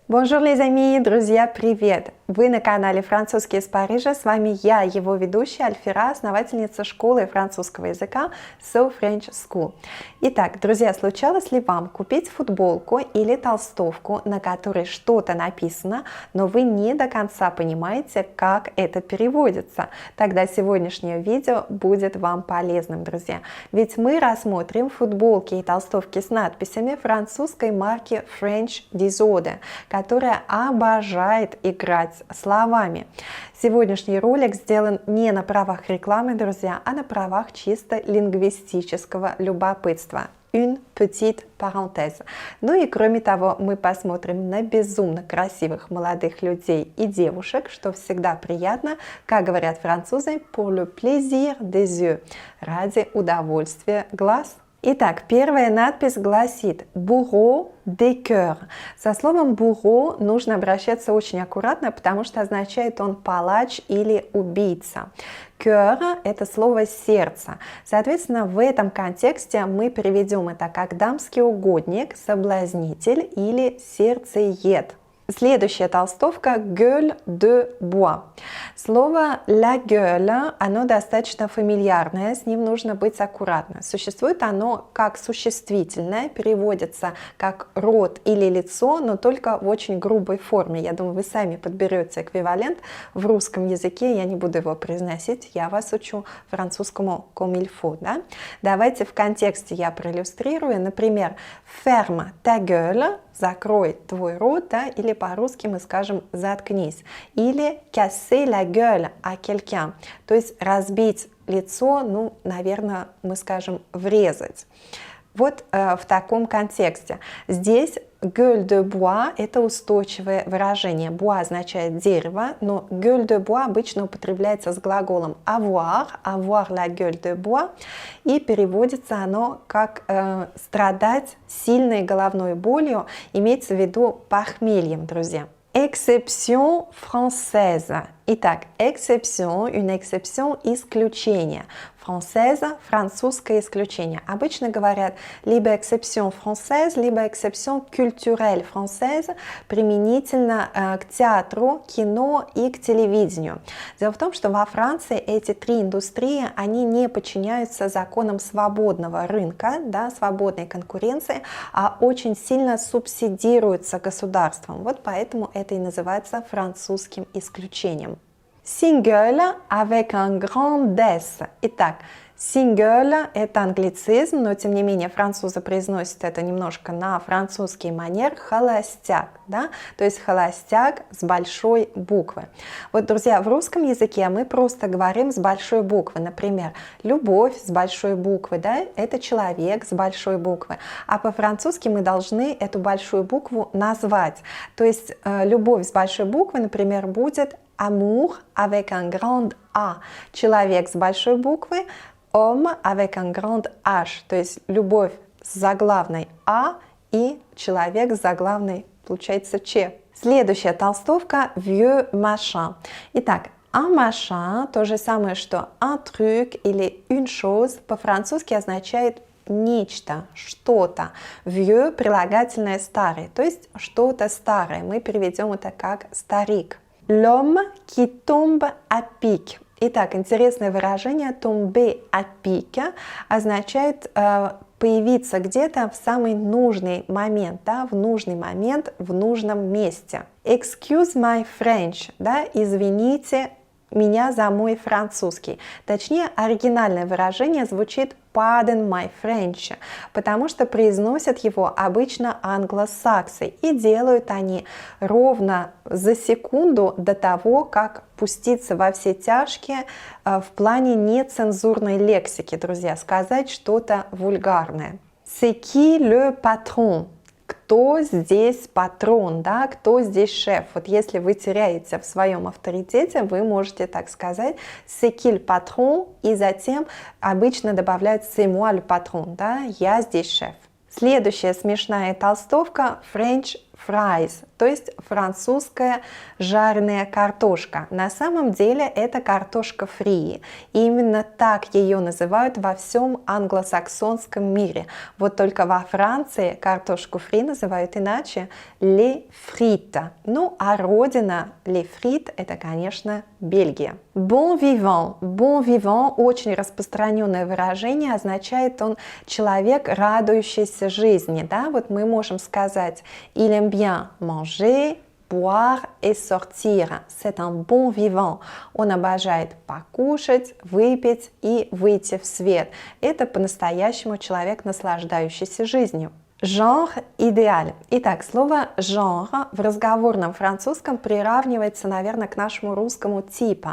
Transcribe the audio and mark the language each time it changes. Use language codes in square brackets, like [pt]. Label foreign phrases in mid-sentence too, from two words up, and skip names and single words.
[fr] Bonjour les amis, [ru] друзья, привет! Вы на канале «Французский из Парижа», с вами я, его ведущая Альфира, основательница школы французского языка So French School. Итак, друзья, случалось ли вам купить футболку или толстовку, на которой что-то написано, но вы не до конца понимаете, как это переводится? Тогда сегодняшнее видео будет вам полезным, друзья. Ведь мы рассмотрим футболки и толстовки с надписями французской марки French Disorder, которая обожает играть словами. Сегодняшний ролик сделан не на правах рекламы, друзья, а на правах чисто лингвистического любопытства. [fr] Une petite parenthèse. [ru] Ну и кроме того, мы посмотрим на безумно красивых молодых людей и девушек, что всегда приятно, как говорят французы, [fr] pour le plaisir des yeux, [ru] ради удовольствия глаз. Итак, первая надпись гласит [fr] «Bourreau de cœur». [ru] Со словом «bourreau» нужно обращаться очень аккуратно, потому что означает он палач или убийца. «Cœur» – это слово «сердце». Соответственно, в этом контексте мы переведем это как «дамский угодник», «соблазнитель» или «сердцеед». Следующая толстовка [fr] «gueule de bois». [ru] Слово [fr] «la gueule», [ru] оно достаточно фамильярное, с ним нужно быть аккуратным. Существует оно как существительное, переводится как рот или лицо, но только в очень грубой форме. Я думаю, вы сами подберете эквивалент в русском языке, я не буду его произносить, я вас учу французскому [fr] comme il faut. [ru] Да? Давайте в контексте я проиллюстрирую. Например, [fr] «ferme ta gueule», [ru] закрой твой рот, да, или по-русски мы скажем заткнись, или [fr] casser la gueule à quelqu'un, [ru] то есть разбить лицо, ну, наверное, мы скажем врезать. Вот в таком контексте. Здесь [fr] gueule de bois – [ru] это устойчивое выражение. Bois означает дерево, но [fr] gueule de bois [ru] обычно употребляется с глаголом [fr] avoir, avoir la gueule de bois, [ru] и переводится оно как страдать сильной головной болью, имеется в виду похмельем, друзья. [fr] Exception française. Итак, exception, une exception, [ru] исключение. Française, французское исключение. Обычно говорят либо [fr] exception française, [ru] либо [fr] exception culturelle française, [ru] применительно к театру, кино и к телевидению. Дело в том, что во Франции эти три индустрии, они не подчиняются законам свободного рынка, да, свободной конкуренции, а очень сильно субсидируются государством. Вот поэтому это и называется французским исключением. [fr] Single avec un grand S. [ru] Итак, single – это англицизм, но тем не менее французы произносят это немножко на французский манер холостяк, да? То есть холостяк с большой буквы. Вот, друзья, в русском языке мы просто говорим с большой буквы. Например, любовь с большой буквы, да? Это человек с большой буквы. А по-французски мы должны эту большую букву назвать. То есть любовь с большой буквы, например, будет [fr] amour avec un grand A. [ru] Человек с большой буквы, [fr] homme avec un grand H. [ru] То есть любовь с заглавной А и человек с заглавной, получается, Ч. Следующая толстовка [fr] vieux machin. [ru] Итак, [fr] un machin, [ru] то же самое, что [fr] un truc [ru] или [fr] une chose, [ru] по-французски означает нечто, что-то. Vieux прилагательное старый, то есть что-то старое. Мы переведем это как старик. [fr] L'homme qui tombe à pic. [ru] Итак, интересное выражение [fr] tomber à pic [ru] означает появиться где-то в самый нужный момент, да, в нужный момент, в нужном месте. [en] Excuse my French, [ru] да, извините меня за мой французский. Точнее, оригинальное выражение звучит [en] pardon my French, [ru] потому что произносят его обычно англосаксы, и делают они ровно за секунду до того, как пуститься во все тяжкие в плане нецензурной лексики, друзья, сказать что-то вульгарное. [fr] C'est qui le patron? [ru] Кто здесь патрон, да, кто здесь шеф? Вот если вы теряете в своем авторитете, вы можете так сказать [fr] c'est qui le patron, [ru] и затем обычно добавляют [fr] c'est moi le patron, [ru] да, я здесь шеф. Следующая смешная толстовка [en] French fries, [ru] то есть французская жареная картошка. На самом деле это картошка фри, и именно так ее называют во всем англосаксонском мире. Вот только во Франции картошку фри называют иначе [fr] les frites. [ru] Ну а родина [fr] les frites [ru] это, конечно, Бельгия. [fr] Bon vivant [ru] очень распространенное выражение, означает он человек, радующийся жизни. Да? Вот мы можем сказать [fr] il aime bien manger, boire et sortir. C'est un bon vivant. [ru] Он обожает покушать, выпить и выйти в свет. Это по-настоящему человек, наслаждающийся жизнью. [fr] Genre идеаль. [ru] Итак, слово genre в разговорном французском приравнивается, наверное, к нашему русскому типа.